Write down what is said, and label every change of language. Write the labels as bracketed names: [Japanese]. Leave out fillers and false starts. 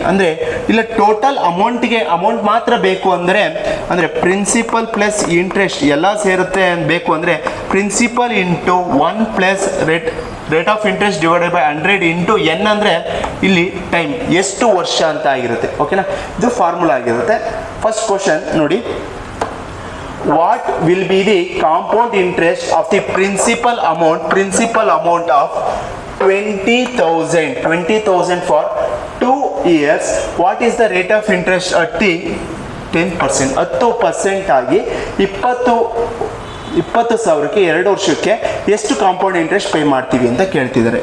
[Kannada] ಅಂದರೆ ಇಲ್ಲ total amount ಮಾತ್ರ ಬೇಕು ಅಂದರೆ ಪ್ರಿನ್ಸಿಪಲ್ ಪ್ಲಸ್ ಇಂಟ್ರೆಸ್ಟ್ ಎಲ್ಲ ಸೇರುತ್ತೆ ಬೇಕು ಅಂದರೆ principal into 1 + rate of interest divided by 100 into n ಅಂದರೆ ಇಲ್ಲಿ ಟೈಮ್ ಎಷ್ಟು ವರ್ಷ ಅಂತ ಆಗಿರುತ್ತೆ. ಓಕೆನಾ, ಇದು ಫಾರ್ಮುಲಾ ಆಗಿರುತ್ತೆ. ಫಸ್ಟ್ ಕ್ವಶನ್ ನೋಡಿ, [English] what will be the compound interest of the principal amount of 20,000 for 2 years? What is the rate of interest at the 10%? [Kannada] 10% ಆಗಿ 20,000ಕ್ಕೆ 2 ವರ್ಷಕ್ಕೆ ಎಷ್ಟು ಕಾಂಪೌಂಡ್ ಇಂಟ್ರೆಸ್ಟ್ ಪೇ ಮಾಡ್ತೀವಿ ಅಂತ ಕೇಳ್ತಿದ್ದಾರೆ.